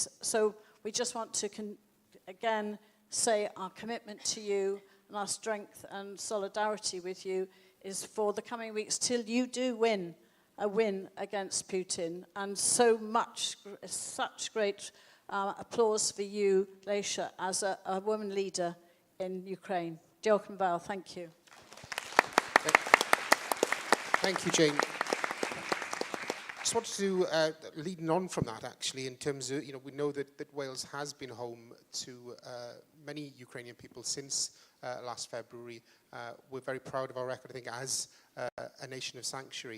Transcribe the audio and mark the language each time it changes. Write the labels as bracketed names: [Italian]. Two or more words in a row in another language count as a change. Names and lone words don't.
[English] So we just want to, again, say our commitment to you and our strength and solidarity with you is for the coming weeks till you do win a win against Putin. And so much, such great applause for you, Leisha, as a woman leader in Ukraine. [Welsh] Diolch yn fawr, [English] thank you. Thank you, Jane. Just wanted to, leading on from that, actually, in terms of, we know that Wales has been home to many Ukrainian people since last February. We're very proud of our record, I think, as a nation of sanctuary.